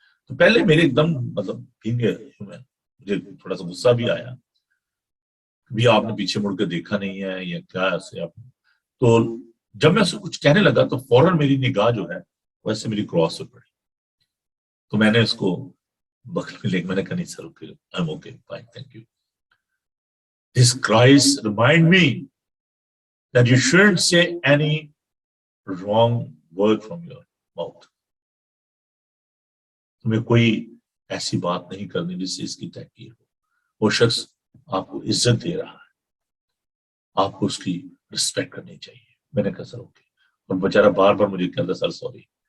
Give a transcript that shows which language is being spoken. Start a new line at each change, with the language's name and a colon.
Urdu: تو پہلے میرے ایک دم مطلب مجھے تھوڑا سا غصہ بھی آیا, بھی آپ نے پیچھے مڑ کے دیکھا نہیں ہے یا کیا ایسے آپ. تو جب میں اسے کچھ کہنے لگا تو فوراً میری نگاہ جو ہے ویسے میری کراس پہ پڑی. تو میں نے اس کو بغل میں لے کے میں نے کہا نہیں sir okay,
English: I am okay fine thank you. This Christ remind me that you shouldn't say any wrong word from your mouth.
Urdu: تمہیں کوئی ایسی بات نہیں کرنی جس سے اس کی تحقیر ہو. وہ شخص آپ کو عزت دے رہا ہے, آپ کو اس کی رسپیکٹ کرنی چاہیے. میں نے کہا سر اوکے. اور بیچارہ بار بار مجھے کہتا سر سوری.